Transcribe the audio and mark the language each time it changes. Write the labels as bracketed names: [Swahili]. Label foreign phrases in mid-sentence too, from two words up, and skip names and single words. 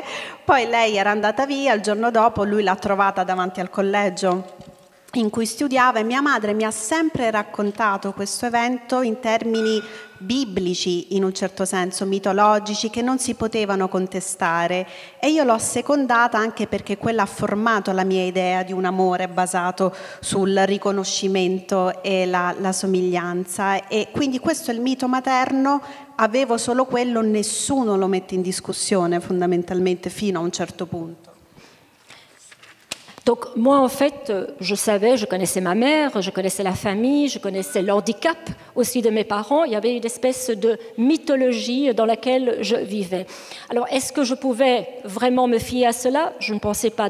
[Italian] Poi lei era andata via, il giorno dopo lui l'ha trovata davanti al collegio in cui studiava, e mia madre mi ha sempre raccontato questo evento in termini biblici, in un certo senso mitologici, che non si potevano contestare, e io l'ho assecondata anche perché quella ha formato la mia idea di un amore basato sul riconoscimento e la somiglianza. E quindi questo è il mito materno, avevo solo quello, nessuno lo mette in discussione fondamentalmente fino a un certo punto. [French] Donc moi, en fait, je savais, je connaissais ma mère, je connaissais la famille, je connaissais l'handicap aussi de mes parents. Il y avait une espèce de mythologie dans laquelle je vivais. Alors, est-ce que je pouvais vraiment me fier à cela? Je ne pensais pas.